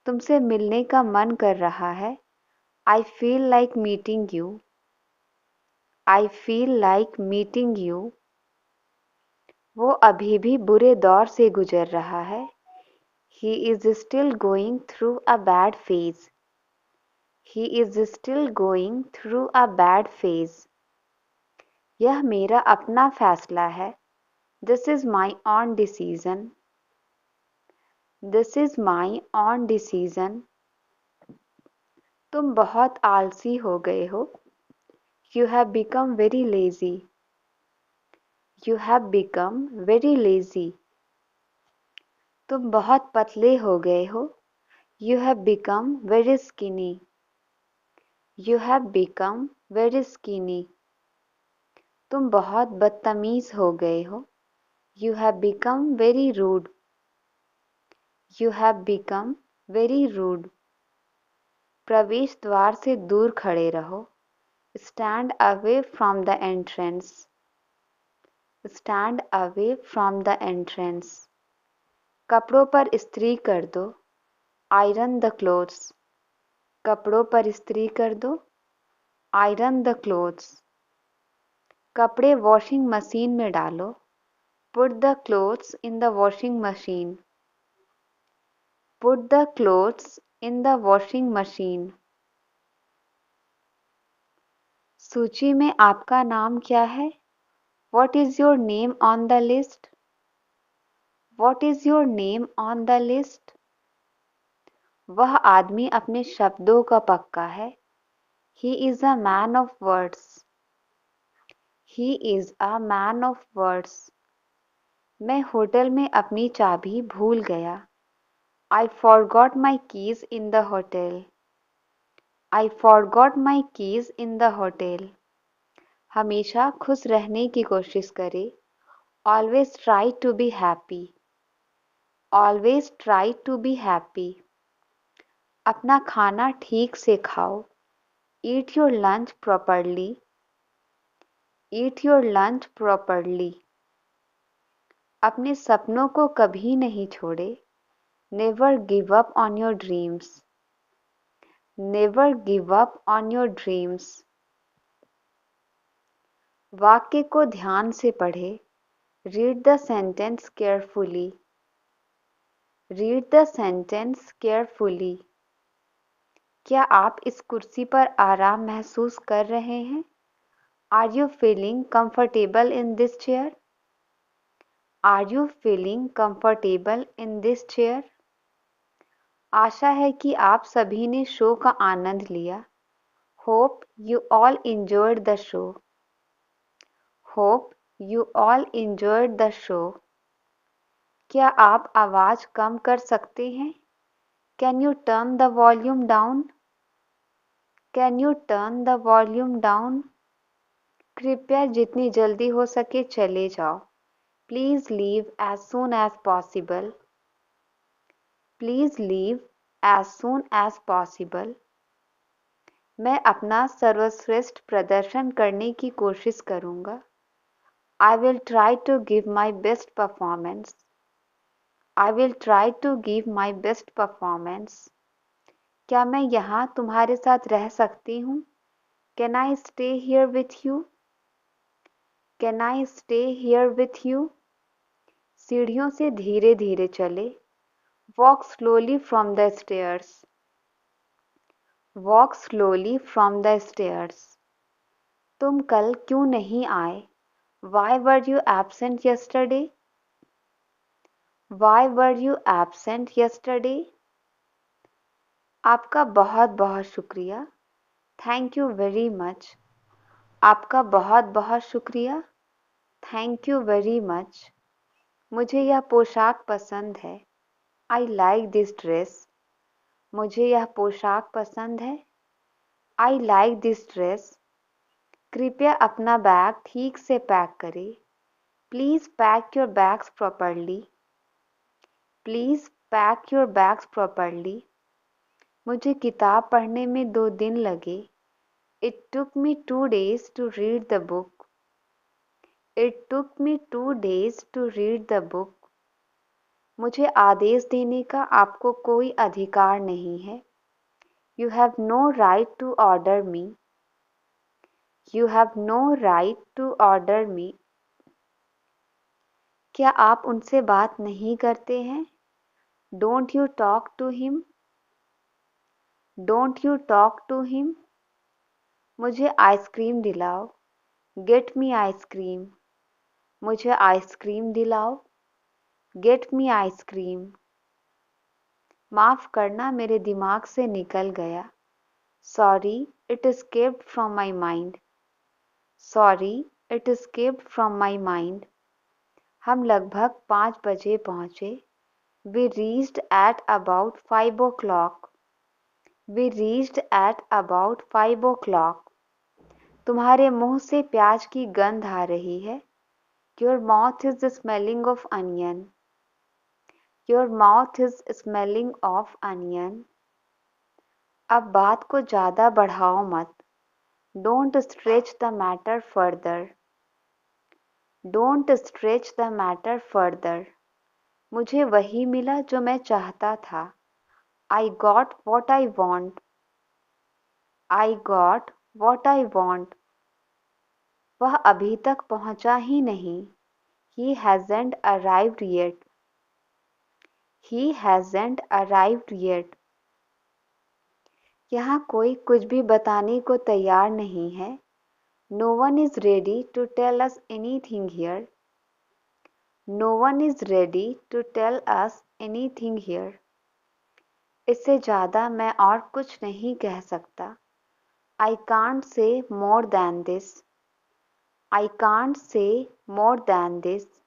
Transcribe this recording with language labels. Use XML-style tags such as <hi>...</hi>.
<hi>तुमसे मिलने का मन कर रहा है।</hi> <en>I feel like meeting you. I feel like meeting you.</en> <hi>वो अभी भी बुरे दौर से गुजर रहा है।</hi> <en>He is still going through a bad phase. He is still going through a bad phase.</en> <hi>यह मेरा अपना फैसला है।</hi> <en>This is my own decision. This is my own decision.</en> <hi>तुम बहुत आलसी हो गए हो।</hi> <en>You have become very lazy. You have become very lazy.</en> <hi>तुम बहुत पतले हो गए हो।</hi> <en>You have become very skinny. You have become very skinny.</en> <hi>तुम बहुत बदतमीज हो गए हो।</hi> <en>You have become very rude. You have become very rude.</en> <hi>प्रवेश द्वार से दूर खड़े रहो।</hi> <en>Stand away from the entrance. Stand away from the entrance.</en> <hi>कपड़ों पर इस्त्री कर दो।</hi> <en>Iron the clothes.</en> <hi>कपड़ों पर इस्त्री कर दो।</hi> <en>Iron the clothes.</en> <hi>कपड़े वॉशिंग मशीन में डालो।</hi> <en>Put the clothes in the washing machine. Put the clothes in the washing machine.</en> <hi>सूची में आपका नाम क्या है?</hi> <en>What is your name on the list? What is your name on the list?</en> <hi>वह आदमी अपने शब्दों का पक्का है।</hi> <en>He is a man of words. He is a man of words.</en> <hi>मैं होटल में अपनी चाबी भूल गया।</hi> <en>I forgot my keys in the hotel. I forgot my keys in the hotel.</en> <hi>हमेशा खुश रहने की कोशिश करें।</hi> <en>Always try to be happy. Always try to be happy.</en> <hi>अपना खाना ठीक से खाओ।</hi> <en>Eat your lunch properly. Eat your lunch properly.</en> <hi>अपने सपनों को कभी नहीं छोड़े।</hi> <en>Never give up on your dreams. Never give up on your dreams.</en> <hi>वाक्य को ध्यान से पढ़े।</hi> <en>Read the sentence carefully. Read the sentence carefully.</en> <hi>क्या आप इस कुर्सी पर आराम महसूस कर रहे हैं?</hi> <en>Are you feeling comfortable in this chair? Are you feeling comfortable in this chair?</en> <hi>आशा है कि आप सभी ने शो का आनंद लिया।</hi> <en>Hope you all enjoyed the show. Hope you all enjoyed the show.</en> <hi>क्या आप आवाज कम कर सकते हैं?</hi> <en>Can you turn the volume down? Can you turn the volume down?</en> <hi>कृपया जितनी जल्दी हो सके चले जाओ।</hi> <en>Please leave as soon as possible. Please leave as soon as possible.</en> <hi>मैं अपना सर्वश्रेष्ठ प्रदर्शन करने की कोशिश करूंगा।</hi> <en>I will try to give my best performance. I will try to give my best performance.</en> <hi>क्या मैं यहाँ तुम्हारे साथ रह सकती हूँ?</hi> <en>Can I stay here with you? Can I stay here with you?</en> <hi>सीढ़ियों से धीरे धीरे चले।</hi> <en>Walk slowly from the stairs. Walk slowly from the stairs.</en> <hi>तुम कल क्यों नहीं आए?</hi> <en>Why were you absent yesterday? Why were you absent yesterday?</en> <hi>आपका बहुत बहुत शुक्रिया।</hi> <en>Thank you very much.</en> <hi>आपका बहुत बहुत शुक्रिया।</hi> <en>Thank you very much.</en> <hi>मुझे यह पोशाक पसंद है।</hi> <en>I like this dress.</en> <hi>मुझे यह पोशाक पसंद है।</hi> <en>I like this dress.</en> <hi>कृपया अपना बैग ठीक से पैक करें।</hi> <en>Please pack your bags properly. Please pack your bags properly.</en> <hi>मुझे किताब पढ़ने में 2 दिन लगे।</hi> <en>It took me 2 days to read the book. It took me 2 days to read the book.</en> <hi>मुझे आदेश देने का आपको कोई अधिकार नहीं है।</hi> <en>You have no right to order me. You have no right to order me.</en> <hi>क्या आप उनसे बात नहीं करते हैं?</hi> <en>Don't you talk to him? Don't you talk to him?</en> <hi>मुझे आइसक्रीम दिलाओ।</hi> <en>Get me</en> <hi>ice cream. मुझे आइसक्रीम दिलाओ।</hi> <en>Get me ice cream.</en> <hi>माफ़ करना मेरे दिमाग से निकल गया।</hi> <en>Sorry, it escaped from my mind. Sorry, it escaped from my mind.</en> <hi>हम लगभग 5 बजे पहुँचे।</hi> <en>We reached at about 5 o'clock. We reached at about 5 o'clock.</en> <hi>तुम्हारे मुंह से प्याज की गंध आ रही है।</hi> <en>Your mouth is smelling of onion. Your mouth is smelling of onion.</en> <hi>अब बात को ज़्यादा बढ़ाओ मत।</hi> <en>Don't stretch the matter further. Don't stretch the matter further.</en> <hi>मुझे वही मिला जो मैं चाहता था।</hi> <en>I got what I want. I got what I want.</en> <hi>वह अभी तक पहुंचा ही नहीं।</hi> <en>He hasn't arrived yet. He hasn't arrived yet.</en> <hi>यहाँ कोई कुछ भी बताने को तैयार नहीं है।</hi> <en>No one is ready to tell us anything here. No one is ready to tell us anything here.</en> <hi>इससे ज़्यादा मैं और कुछ नहीं कह सकता।</hi> <en>I can't say more than this. I can't say more than this.</en>